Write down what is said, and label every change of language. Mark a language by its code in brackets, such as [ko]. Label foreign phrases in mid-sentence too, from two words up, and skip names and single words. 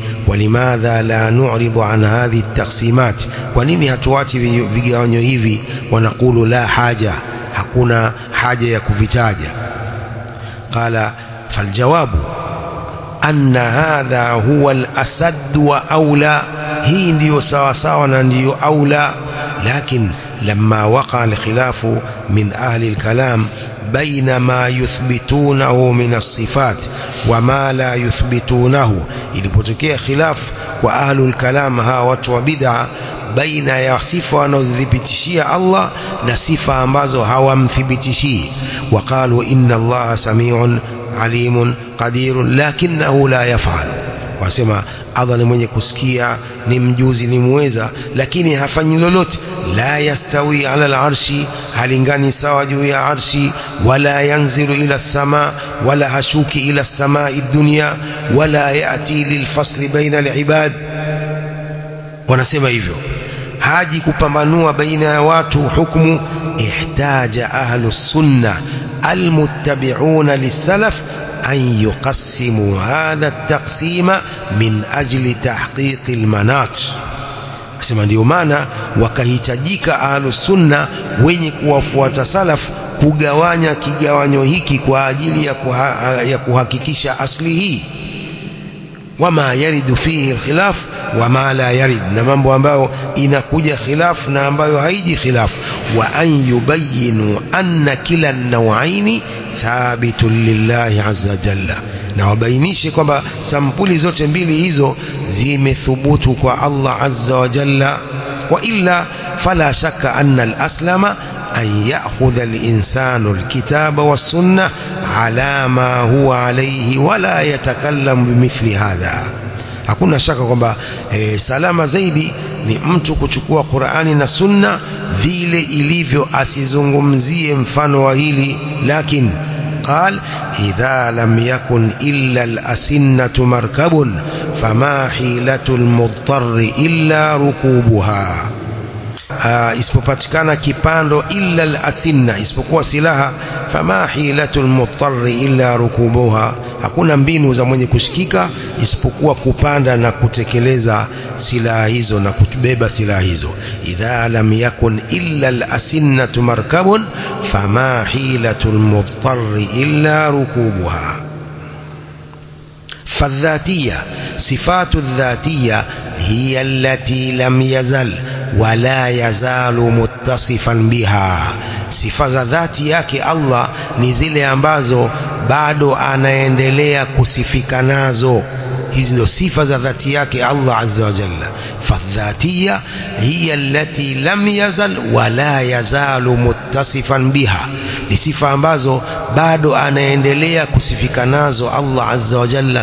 [ar] ولماذا لا نعرض عن هذه التقسيمات, [sw] kwa nini hatuachi vigawanyo hivi? [ar] ونقول لا حاجة, [sw] hakuna haja ya kuvitaja. [ar] قال فالجواب أن هذا هو الأسد وأولى, [sw] hii ndiyo sawa sawa na ndiyo aula. [ar] Lakin لما وقع الخلاف من أهل الكلام بين ما يثبتونه من الصفات وما لا يثبتونه, [sw] ilipotokea khilaf kwa [ar] أهل الكلام, [sw] hawa watu wa bid'a, baina ya sifa wanazithibitishia Allah na sifa ambazo hawamthibitishii. [ar] وقالوا إن الله سميع عليم قادر لكنه لا يفعل, [sw] wasema Allah ni mwenye kusikia, ni mjuzi, ni muweza, lakini hafanyi lolote. [ar] لا يستوي على العرش, [sw] halingani sawa juu ya arshi. [ar] ولا ينزل إلى السماء, [sw] wala hashuki ila [ar] السماء الدنيا. ولا يأتي للفصل بين العباد, [sw] wanasema hivyo, haji kupambanua baina ya watu hukumu. [ar] احتاج أهل السنة المتبعون للسلف أن يقسموا هذا التقسيم من أجل تحقيق المناط. [sw] Asema ndio maana wakahitajika [ar] أهل السنة [sw] wenye kuwafuata salaf kugawanya kigawanyo hiki kwa ajili ya kuhakikisha asli hii. [ar] وما يرد فيه الخلاف وما لا يرد, [sw] na mambo ambayo inakuja khilaf na ambayo haiji khilaf. [ar] وأن يبينوا أن كلا النوعين ثابت لله عز وجل, [sw] na wabainishe kwamba sampuli zote mbili hizo zimethubutu kwa Allah [ar] عز وجل. وإلا فلا شك أن الأسلم أن يأخذ الإنسان الكتاب والسنة على ما هو عليه ولا يتكلم بمثل هذا. [sw] Hakuna shaka kwamba salama zaidi ni mtu kuchukua Qur'ani na Sunna vile ilivyo, asizungumzie mfano wa hili. [ar] Lakini قال إذا لم يكن إلا الأسنة مركب فما حيلة المضطر إلا ركوبها. [sw] isipopatikana kipando [ar] إلا الأسنة, [sw] isipokuwa silaha, [ar] فما حيلة المضطر إلا ركوبها, [sw] hakuna mbinu za mwenye kushikika isipokuwa kupanda na kutekeleza silaha hizo na kubeba silaha hizo. [ar] إذا لم يكن إلا الأسنة مركب فما حيلة المضطر إلا ركوبها. فالذاتية صفات الذاتية هي التي لم يزل ولا يزال متصفا بها. [sw] sifa za dhati yake Allah ni zile ambazo bado anaendelea kusifika nazo. hizi ndio sifa za dhati yake Allah [ar] عز وجل. فالذاتية هي التي لم يزل ولا يزال متصفا بها, [sw] ni sifa ambazo bado anaendelea kusifika nazo Allah [ar] عز وجل.